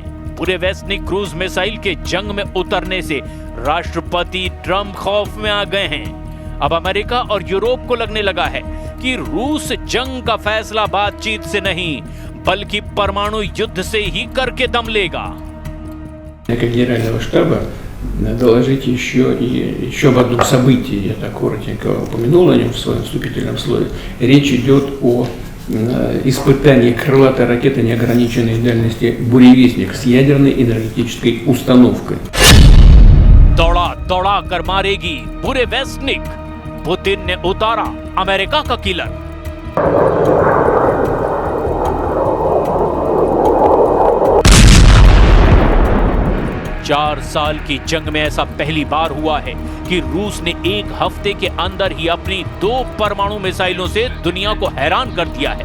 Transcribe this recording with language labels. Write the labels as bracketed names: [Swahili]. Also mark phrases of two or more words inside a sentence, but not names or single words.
[Hindi] पूरे वेस्टनिक क्रूज मिसाइल के जंग में उतरने से राष्ट्रपति ट्रंप खौफ में आ गए हैं। अब अमेरिका और यूरोप को लगने लगा है कि रूस जंग का फैसला बातचीत से नहीं बल्कि परमाणु युद्ध से ही करके दम लेगा। [Russian] Генерального штаба доложить еще об одном событии, я так коротенько упомянул о нем в своем вступительном слове. Речь идет о испытании крылатой ракеты неограниченной дальности «Буревестник» с ядерной энергетической установкой. [Hindi] दौड़ा दौड़ा कर मारेगी बुरेवेस्निक, पुतिन ने उतारा अमेरिका का किलर। चार साल की जंग में ऐसा पहली बार हुआ है कि रूस ने एक हफ्ते के अंदर ही अपनी 2 परमाणु मिसाइलों से दुनिया को हैरान कर दिया है।